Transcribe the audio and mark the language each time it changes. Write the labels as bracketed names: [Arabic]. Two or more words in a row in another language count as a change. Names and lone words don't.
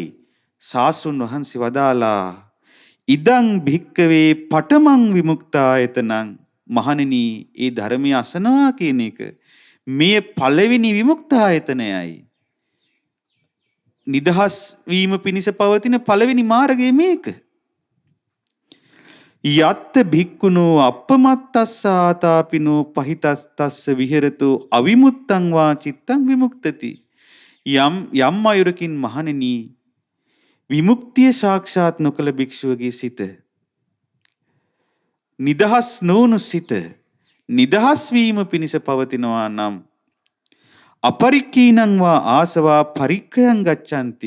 [Sinhala] ශාස්ත්‍රුන් වහන්සේ වදාලා [Pali] ඉදං භික්කවේ පඨමං විමුක්තායතනං. [Sinhala] මහණෙනි, ඒ ධර්මයේ අසනවා කියන එක මේ පළවෙනි විමුක්තායතනයයි. නිදහස් වීම පිණිස පවතින පළවෙනි මාර්ගය මේක. [Pali] යත්ත භික්ඛුනෝ අපමත්තස්සාතාපිනෝ පහිතස්තස්ස විහෙරතෝ අවිමුත්තං වා චිත්තං විමුක්තති. [Sinhala] යම් අයුරකින් මහණෙනි විමුක්තිය සාක්ෂාත් නොකළ භික්ෂුවගේ සිත නිදහස් නොවුණු සිත නිදහස් වීම පිණිස පවතිනවා නම් [Pali] අපරික්ඛීනං වා ආසවා පරික්ඛයං ගච්ඡanti.